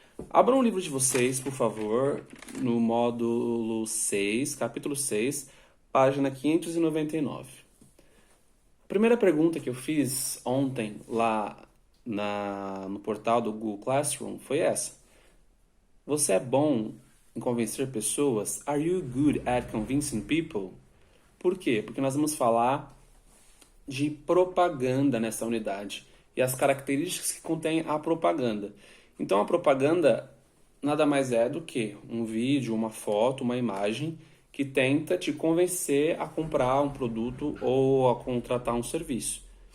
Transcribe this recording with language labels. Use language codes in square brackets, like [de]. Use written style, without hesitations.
[pt] Abram o livro de vocês, por favor, no módulo 6, capítulo 6, página 599. A primeira pergunta que eu fiz ontem lá no portal do Google Classroom foi essa. Você é bom em convencer pessoas? [en] Are you good at convincing people? [pt] Por quê? Porque nós vamos falar de propaganda nessa unidade e as características que contém a propaganda. Então, a propaganda nada mais é do que um vídeo, uma foto, uma imagem que tenta te convencer a comprar um produto ou a contratar um serviço.